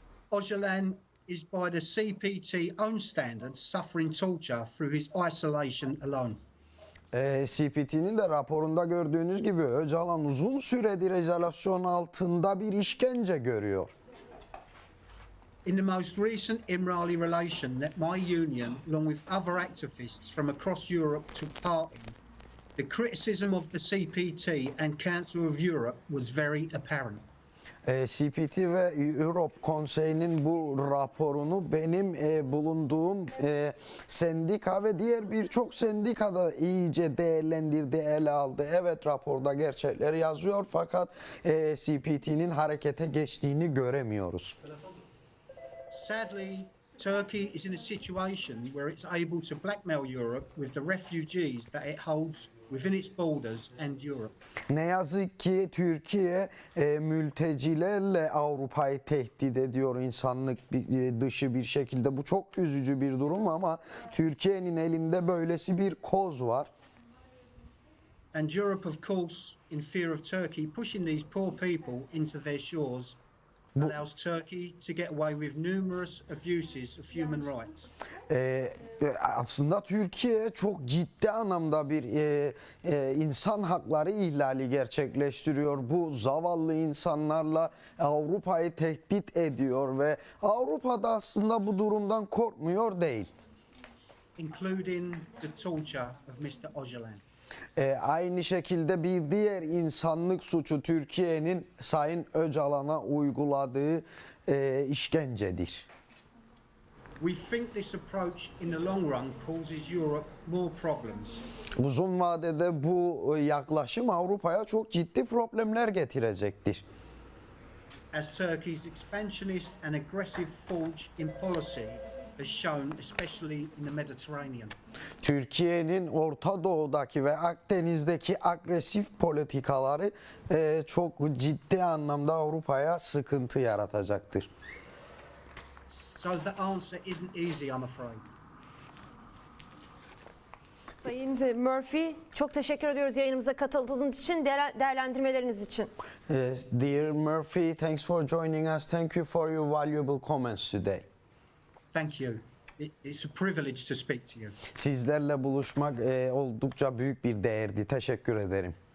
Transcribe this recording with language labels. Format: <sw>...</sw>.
<en>Ocalan is by the CPT own standards suffering torture through his isolation alone.</en> <tr>CPT'nin de raporunda gördüğünüz gibi Öcalan uzun süredir izolasyon altında bir işkence görüyor.</tr> <en>In the most recent İmralı relation that my union, along with other activists from across Europe, took part in, the criticism of the CPT and Council of Europe was very apparent.</en> <tr>CPT ve Europe Konseyi'nin bu raporunu benim bulunduğum sendika ve diğer birçok sendikada iyice değerlendirdi, ele aldı. Evet, raporda gerçekleri yazıyor fakat CPT'nin harekete geçtiğini göremiyoruz.</tr> <en>Sadly, Turkey is in a situation where it's able to blackmail Europe with the refugees that it holds within its borders and Europe.</en> <tr>Ne yazık ki Türkiye mültecilerle Avrupa'yı tehdit ediyor insanlık dışı bir şekilde. Bu çok üzücü bir durum ama Türkiye'nin elinde böylesi bir koz var.</tr> <en>And Europe, of course, in fear of Turkey pushing these poor people into their shores, allows Turkey to get away with numerous abuses of human rights.</en> <tr>Aslında Türkiye çok ciddi anlamda bir insan hakları ihlali gerçekleştiriyor. Bu zavallı insanlarla Avrupa'yı tehdit ediyor ve Avrupa'da aslında bu durumdan korkmuyor değil.</tr> <en>Including the torture of Mr. Ocalan.</en> <tr>Aynı şekilde bir diğer insanlık suçu Türkiye'nin Sayın Öcalan'a uyguladığı işkencedir.</tr> <en>We think this approach in the long run causes Europe more problems.</en> <tr>Uzun vadede bu yaklaşım Avrupa'ya çok ciddi problemler getirecektir.</tr> <en>As Turkey's expansionist and aggressive forge in policy has shown, especially in the Mediterranean.</en> <tr>Türkiye'nin Orta Doğu'daki ve Akdeniz'deki agresif politikaları çok ciddi anlamda Avrupa'ya sıkıntı yaratacaktır.</tr> <en>So the answer isn't easy, I'm afraid.</en> <tr>Sayın Murphy, çok teşekkür ediyoruz yayınımıza katıldığınız için, değerlendirmeleriniz için.</tr> <en>Dear Murphy, thanks for joining us. Thank you for your valuable comments today. Thank you. It's a privilege to speak to you.</en> <tr>Sizlerle buluşmak oldukça büyük bir değerdi. Teşekkür ederim.</tr>